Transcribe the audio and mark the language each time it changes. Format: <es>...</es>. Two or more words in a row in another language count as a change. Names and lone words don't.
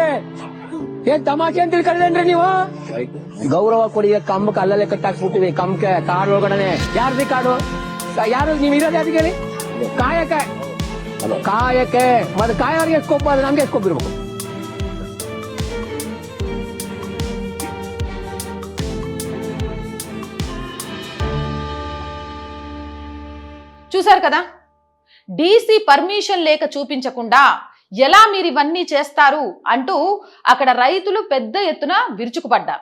<kn>ಏನ್ ತಮಾಷೆ ಅಂತ ತಿಳ್ಕೊಂಡ್ರೇನ್ರಿ ನೀವು? ಗೌರವ ಕೊಡಿ, ಕಮ್ಮಕ್ಕೆ ಅಲ್ಲಲ್ಲೇ ಕಟ್ಟಾಕ್ಬಿಟ್ಟಿವಿ. ಕಮ್ಮಕ್ಕೆ ಕಾಡು ಒಳಗಡೆ ಯಾರ್ದಿ ಕಾಡು? ಯಾರು ನೀವ್ ಇರೋದು ಯಾರಿಗೆ ಹೇಳಿ? ಕಾಯಕ್ಕೆ ಮತ್ತೆ ಕಾಯೋರಿಗೆ ಎಸ್ಕೊಪ್ಪ, ಅದು ನಮ್ಗೆ ಎಸ್ಕೊಬಿರ್ಬೇಕು.</kn> <te>చూసారు కదా, డీసీ పర్మిషన్ లేక చూపించకుండా ఎలా మీరు ఇవన్నీ చేస్తారు అంటూ అక్కడ రైతులు పెద్ద ఎత్తున విరుచుకుపడ్డారు.</te>